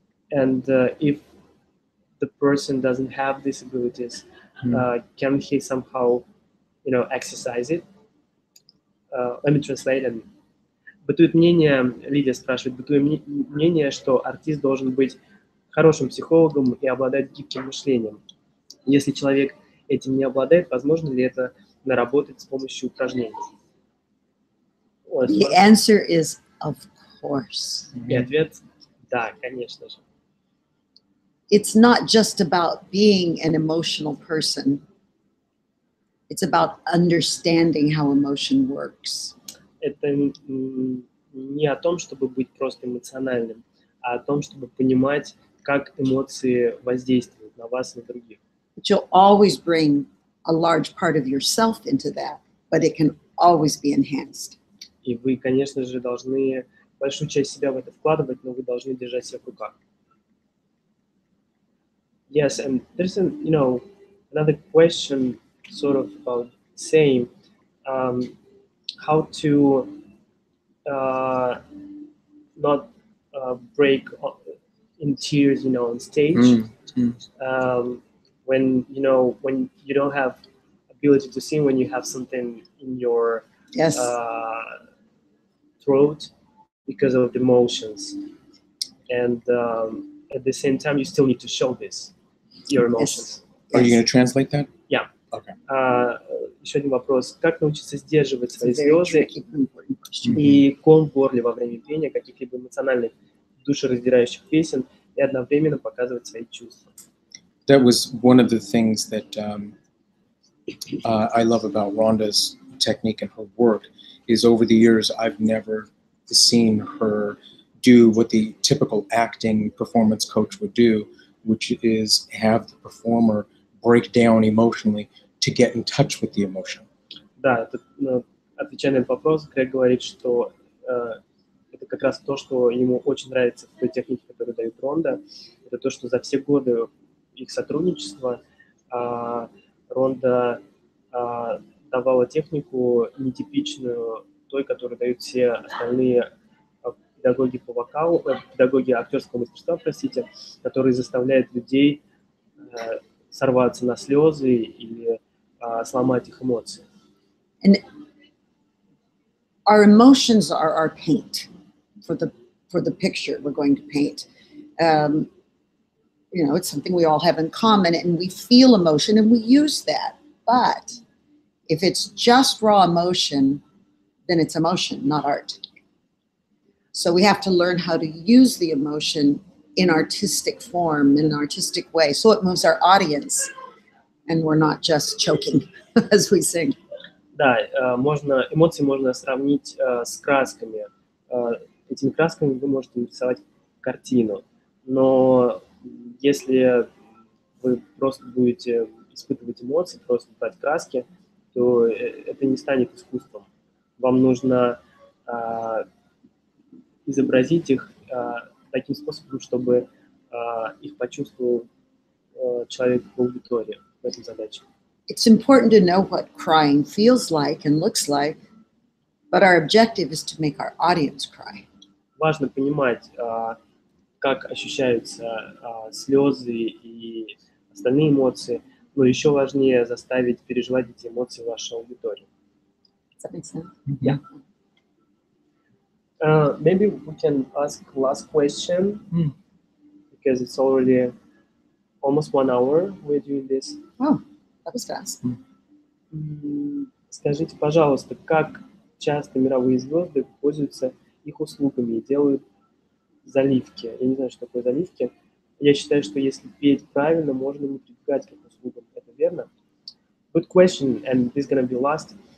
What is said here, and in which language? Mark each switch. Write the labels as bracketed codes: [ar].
[en] If the person doesn't have these abilities, can he somehow, exercise it? Let me translate. [ru] Бытует мнение, Лидия спрашивает, бытует мнение, что артист должен быть хорошим психологом и обладать гибким мышлением. Если человек этим не обладает, возможно ли это наработать с помощью упражнений? [en] The answer is, of course. [ru] И ответ – да, конечно же. [en] It's not just about being an emotional person. It's about understanding how emotion works. [ru] Это не о том, чтобы быть просто эмоциональным, а о том, чтобы понимать, как эмоции воздействуют на вас и на других. [en] But you'll always bring a large part of yourself into that, but it can always be enhanced. [ru] И вы, конечно же, должны большую часть себя в это вкладывать, но вы должны держать себя в руках. [en] Yes, and there's another question sort of about same, how to not break in tears, on stage, when you don't have ability to sing, when you have something in your Yes. Throat because of the emotions, and at the same time you still need to show this, your emotions. Yes. Are you going to translate that? Yeah. Okay. [ru] Еще один вопрос. Как научиться сдерживать [en] It's a very [ru] слезы [en] tricky, important question. [ru] и ком в горле во время пения каких-либо эмоциональных, душераздирающих песен и одновременно показывать свои чувства? [en] That was one of the things that I love about Rhonda's technique and her work, is over the years I've never seen her do what the typical acting performance coach would do, which is have the performer break down emotionally to get in touch with the emotion. [ru] Да, отвечая на этот вопрос, Грег говорит, что это как раз то, что ему очень нравится в той технике, которую дает Ронда. Это то, что за все годы их сотрудничества Ронда давала технику нетипичную той, которую дают все остальные педагоги по вокалу, педагоги актерского мастерства, простите, которые заставляют людей сорваться на слезы или сломать их эмоции. [en] And our emotions are our paint for the picture we're going to paint. It's something we all have in common, and we feel emotion and we use that. But if it's just raw emotion, then it's emotion, not art. So we have to learn how to use the emotion in artistic form, in an artistic way, so it moves our audience, and we're not just choking as we sing. [ru] Да, эмоции можно сравнить с красками. Этими красками вы можете нарисовать картину, но если вы просто будете испытывать эмоции, просто брать краски, то это не станет искусством. Вам нужно изобразить их таким способом, чтобы их почувствовал человек в аудитории в этой задаче. [en] It's important to know what crying feels like and looks like, but our objective is to make our audience cry. [ru] Важно понимать, как ощущаются слезы и остальные эмоции, но еще важнее заставить переживать эти эмоции вашей аудитории. [en] Does that make sense? Yeah. Maybe we can ask last question because it's already almost 1 hour we're doing this. Oh, that was fast. [ru] Скажите, пожалуйста, как часто мировые звезды пользуются их услугами и делают заливки? Я не знаю, что такое заливки. Я считаю, что если петь правильно, можно не прибегать к их услугам. Это верно? [en] Good question, and this is going to be last.